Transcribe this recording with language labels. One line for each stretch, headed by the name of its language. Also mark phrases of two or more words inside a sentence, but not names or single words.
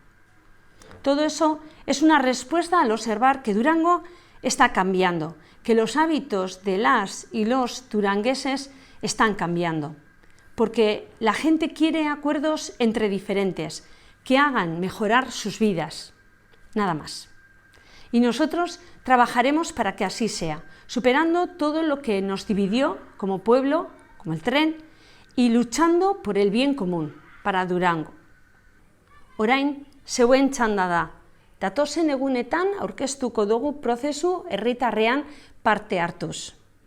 Spanish: Todo eso es una respuesta al observar que Durango está cambiando, que los hábitos de las y los durangueses están cambiando, porque la gente quiere acuerdos entre diferentes, que hagan mejorar sus vidas, nada más. Y nosotros trabajaremos para que así sea, superando todo lo que nos dividió como pueblo, como el tren, y luchando por el bien común, para Durango.
Basque: Orain, zeuen txanda da. Datozen egunetan aurkeztuko dugu prozesu herritarrean parte hartuz.